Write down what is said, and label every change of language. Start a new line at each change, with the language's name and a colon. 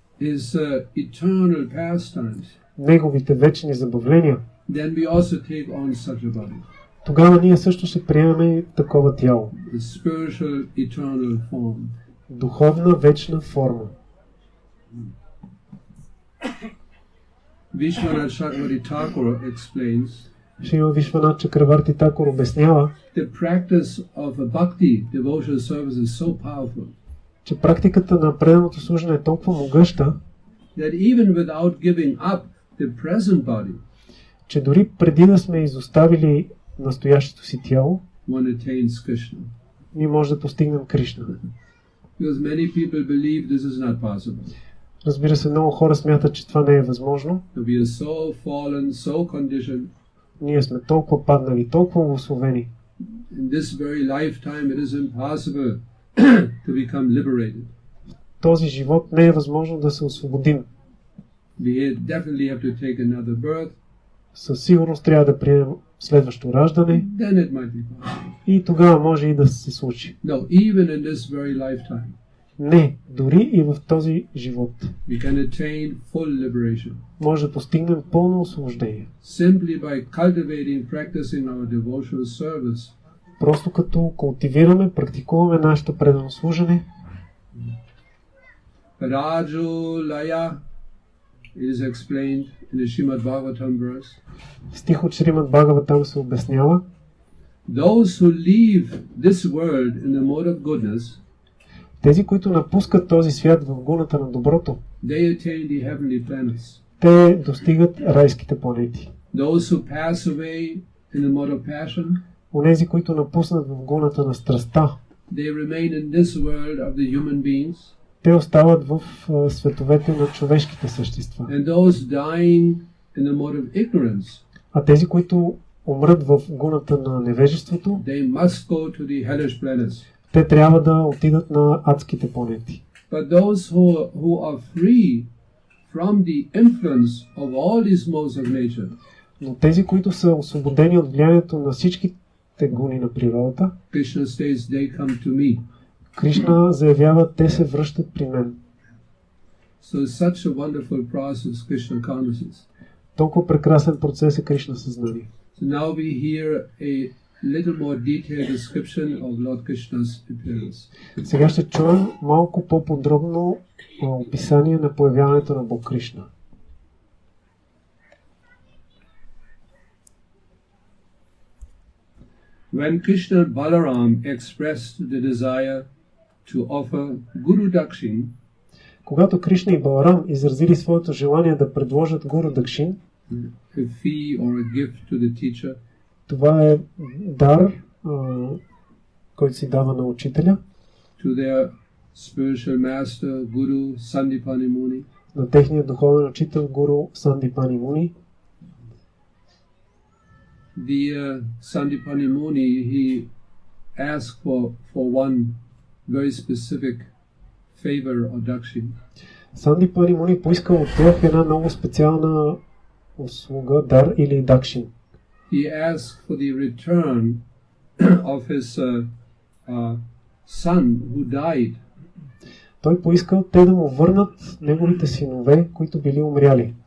English: his eternal pastimes,
Bulgarian: неговите вечни забавления,
English: then we also take on such a body.
Bulgarian: Тогава ние също ще приемаме такова тяло.
English: The spiritual eternal form.
Bulgarian: Духовна вечна форма.
English: Vishwanath Chakravarti Thakur explains,
Bulgarian: Шрила Вишванат Чакраварти Такур обяснява,
English: the practice of a bhakti devotional service is so powerful,
Bulgarian: че практиката на преданото служене е толкова могъща,
English: that even without giving up the present body,
Bulgarian: че дори преди да сме изоставили настоящото си тяло,
English: one attains Krishna.
Bulgarian: ние може да постигнем Кришна.
English: Because many people believe this is not possible.
Bulgarian: Разбира се, много хора смятат, че това не е възможно.
English: We are so fallen, so conditioned.
Bulgarian: Ние сме толкова паднали, толкова благословени.
English: In this very lifetime it is impossible to become liberated.
Bulgarian: Този живот не е възможно да се освободим.
English: We definitely have to take another birth.
Bulgarian: Със сигурност трябва да приемем следващо раждане.
English: Then it might be possible.
Bulgarian: И тогава може и да се случи.
English: No, even in this very lifetime.
Bulgarian: Не, дори и в този живот.
English: We can attain full liberation.
Bulgarian: Може да постигнем пълно освобождение.
English: Simply by cultivating, practicing our devotional service.
Bulgarian: Просто като култивираме, практикуваме нашето предано служене.
English: Rajulaya is explained in the Srimad Bhagavatam verse.
Bulgarian: В стих от Шримад Бхагаватам се обяснява:
English: Those who leave this world in the mode of goodness,
Bulgarian: тези, които напускат този свят в гуната на доброто,
English: they attain the heavenly planets.
Bulgarian: те достигат райските планети.
English: Those who pass away in the mode of passion,
Bulgarian: Онези, които напуснат в гуната на страстта,
English: they remain in this world of the human beings.
Bulgarian: те остават в световете на човешките същества.
English: And those dying in the mode of ignorance,
Bulgarian: А тези, които умрат в гуната на невежеството,
English: they must go to the hellish planets.
Bulgarian: те трябва да отидат на адските планети.
English: But those who are free from the influence of all these modes of nature,
Bulgarian: Но тези, които са освободени от влиянието на всичките гуни на природата,
English: Krishna says they come to me.
Bulgarian: Кришна заявява: те се връщат при мен.
English: So such a wonderful process, Krishna consciousness.
Bulgarian: Толкова прекрасен процес е Кришна съзнание.
English: So now we hear a little more detailed description of Lord Krishna's appearance.
Bulgarian: Сега ще чуем малко по-подробно описание на появяването на Бог Кришна.
English: When Krishna and Balaram expressed the desire to offer Guru Dakshin,
Bulgarian: Когато Кришна и Баларам изразили своето желание да предложат Гуру Дакшин,
English: a fee or a gift to the teacher,
Bulgarian: това е дар, който се дава на учителя,
English: to their spiritual master, Guru Sandipani Muni,
Bulgarian: на техния духовен учител Гуру Сандипани Муни.
English: The Sandipani Muni, he asked for one very specific favor or dakshin.
Bulgarian: Сандипани Муни поискал от тях една много специална услуга, дар или дакшин.
English: He asked for the return of his son who died.
Bulgarian: Той поискал те да му върнат неговите синове, които били умряли.